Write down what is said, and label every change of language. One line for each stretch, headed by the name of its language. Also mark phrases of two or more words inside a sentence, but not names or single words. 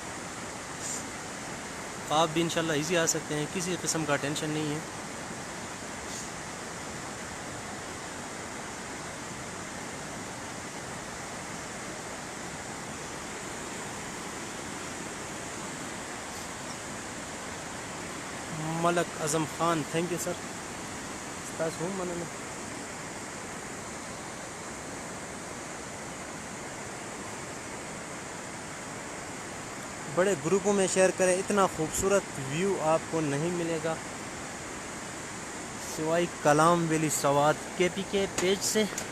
Urdu: آپ بھی انشاءاللہ ایزی آ سکتے ہیں، کسی قسم کا ٹینشن نہیں ہے۔ ملک اعظم خان،
English: thank you
Urdu: سر،
Pashto: ستاسو هم مننه۔
Urdu: بڑے گروپوں میں شیئر کریں، اتنا خوبصورت ویو آپ کو نہیں ملے گا سوائے کلام ویلی سوات کے پی کے پیج سے۔